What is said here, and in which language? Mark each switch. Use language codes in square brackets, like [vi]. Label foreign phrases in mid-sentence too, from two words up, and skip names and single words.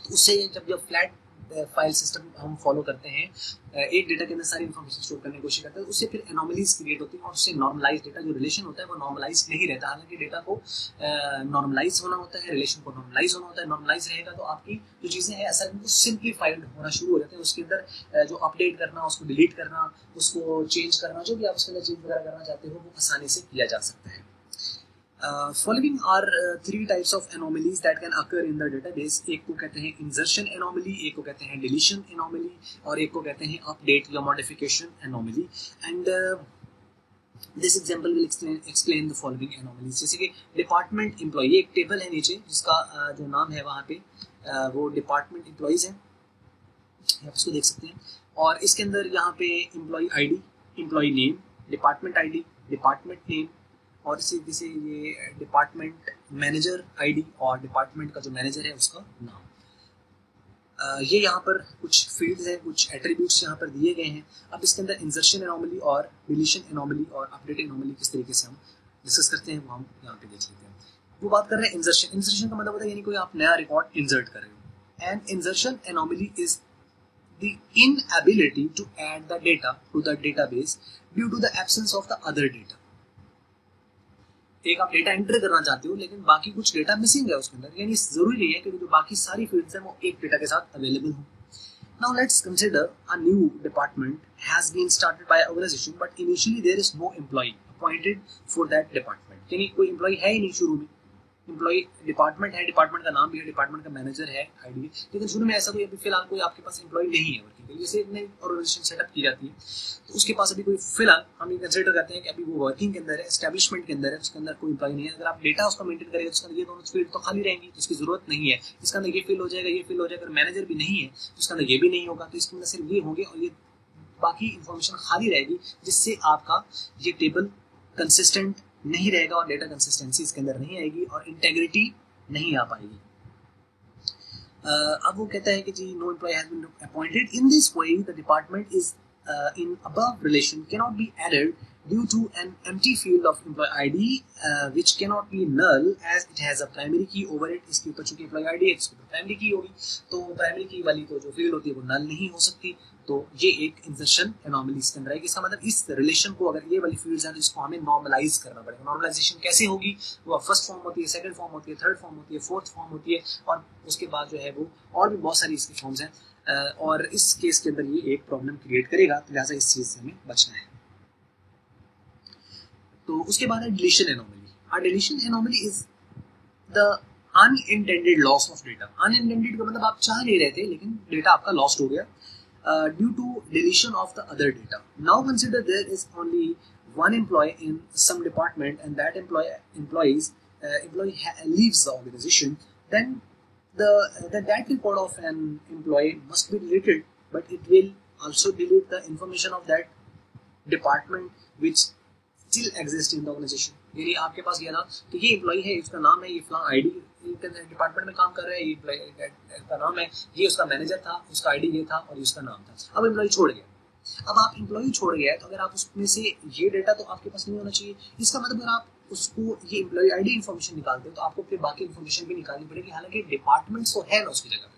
[hi] तो उससे जब [en] flat file system [hi] हम फॉलो करते हैं, एक डेटा के अंदर सारी [en] information store [hi] करने की कोशिश करते हैं, उससे फिर [en] anomalies create [hi] होती है और उससे [en] normalize data [hi] जो रिलेशन होता है वो नॉर्मलाइज नहीं रहता। हालांकि डेटा को नॉर्मलाइज होना होता है, रिलेशन को नॉर्मलाइज होना होता है। नॉर्मलाइज रहेगा तो आपकी जो चीज़ें हैं असल में सिंप्लीफाइड होना शुरू हो जाते हैं। उसके अंदर जो अपडेट करना, उसको डिलीट करना, उसको चेंज करना, जो भी आप उसके अंदर चेंज वगैरह करना चाहते हो वो आसानी से किया जा सकता है। [en] Following are three types of anomalies that can occur in the database। [hi] एक को कहते हैं [en] insertion anomaly, [hi] एक को कहते हैं [en] deletion anomaly [hi] और एक को कहते हैं update या [en] modification anomaly। And this example will explain the following anomalies। [hi] जैसे कि [en] department employee, [hi] एक टेबल है नीचे जिसका जो नाम है वहाँ पे वो [en] department employees [hi] है, आप इसको देख सकते हैं। और इसके अंदर यहाँ पे [en] employee ID, employee name, department ID, department name [hi] और इसी तरीके से ये [en] department manager ID [hi] और डिपार्टमेंट का जो मैनेजर है उसका नाम। ये यहाँ पर कुछ फील्ड्स हैं, कुछ एट्रीब्यूट्स यहाँ पर दिए गए हैं। अब इसके अंदर [en] insertion anomaly [hi] और [en] deletion anomaly [hi] और [en] update anomaly [hi] किस तरीके से हम डिस्कस करते हैं वो हम यहाँ पे देख लेते हैं। वो बात कर रहे हैं इंसर्शन। इंसर्शन का मतलब होता है यानी कोई आप नया [en] record insert [hi] कर रहे हो। [en] and insertion anomaly is the inability to add the data to the database due to the absence of the other data। [hi] एक आप [en] data enter [hi] करना चाहते हो लेकिन बाकी कुछ डेटा मिसिंग है उसके अंदर, यानी जरूरी नहीं है कि जो बाकी सारी फील्ड्स हैं वो एक डेटा के साथ अवेलेबल हो। [en] Now let's consider a new department has been started by organization but initially there is no employee appointed for that department। [hi] यानी कोई एम्प्लॉय है ही नहीं शुरू में। [en] employee department [hi] है, डिपार्टमेंट का नाम भी है, डिपार्टमेंट का मैनेजर है, आईडी है, लेकिन शुरू में ऐसा कोई अभी फिलहाल कोई आपके पास एम्प्लॉय नहीं है वर्किंग के लिए। जैसे नई [en] organization setup [hi] की जाती है तो उसके पास अभी कोई फिलहाल हम ये कंसिडर करते हैं कि अभी वो वर्किंग के अंदर है, एस्टेब्लिशमेंट के अंदर है, उसके अंदर कोई एम्प्लॉय नहीं है। अगर आप डेटा उसका मेंटेन करेंगे तो उसके अंदर ये दोनों फील्ड तो खाली रहेंगी, तो इसकी जरूरत नहीं है। इसके अंदर ये फील्ड हो जाएगा, ये फील्ड हो जाएगा। अगर मैनेजर भी नहीं है तो उसके अंदर ये भी नहीं होगा, तो इसके अंदर सिर्फ ये होंगे और ये बाकी इंफॉर्मेशन खाली रहेगी, जिससे आपका ये [en] table consistent [hi] नहीं रहेगा और [en] data consistency [hi] इसके अंदर नहीं आएगी और इंटेग्रिटी नहीं आ पाएगी। अब वो कहता है कि जी [en] no employee has been appointed in this way the department is in above relation cannot be added due to an empty field of employee ID which cannot be null as it has a primary key over it। [hi] इसके ऊपर चूंकि [en] employee ID [hi] है इसके ऊपर [en] primary key [hi] होगी, तो [en] primary key [hi] वाली तो जो फील्ड होती है वो नल नहीं हो सकती। तो ये एक [en] insertion anomaly [hi] इसके अंदर है। इसका मतलब इस रिलेशन को, अगर ये वाली फील्ड्स हैं तो इसको हमें नॉर्मलाइज करना पड़ेगा। नॉर्मलाइजेशन कैसे होगी? वो [en] first form [hi] होती है, [en] second form [hi] होती है, [en] third form [hi] होती है, [en] fourth form [hi] होती है और उसके बाद जो है वो और भी बहुत सारी इसकी फॉर्म्स हैं। और इस केस के अंदर ये एक [en] problem create [hi] करेगा, तो लिहाजा इस चीज से हमें बचना है। तो उसके बाद है [en] deletion anomaly. और deletion anomaly is the unintended loss of data. [hi] अनइंटेंडेड का मतलब आप चाह नहीं रहे थे लेकिन डेटा आपका लॉस्ट हो गया [en] due to deletion of the other data. now consider there is only one employee in some department and that employee leaves the organization, then that record of an employee must be deleted, but it will also delete the information of that department which still exist in the organization. [hi] यानी आपके पास ये ना कि ये एम्प्लॉय है, इसका नाम है, ये फलां [en] ID department [hi] में काम कर रहा है, ये एम्प्लॉय का नाम है, ये उसका मैनेजर था, उसका आईडी ये था और उसका नाम था। अब एम्प्लॉय छोड़ गया, अब आप एम्प्लॉय छोड़ गया है तो अगर आप उसमें से ये डेटा तो आपके पास नहीं होना चाहिए। इसका मतलब अगर आप उसको ये [en] employee ID information [hi] निकालते हो तो आपको फिर बाकी इन्फॉर्मेशन भी निकालनी पड़ेगी, हालांकि डिपार्टमेंट तो है ना उसकी जगह पे।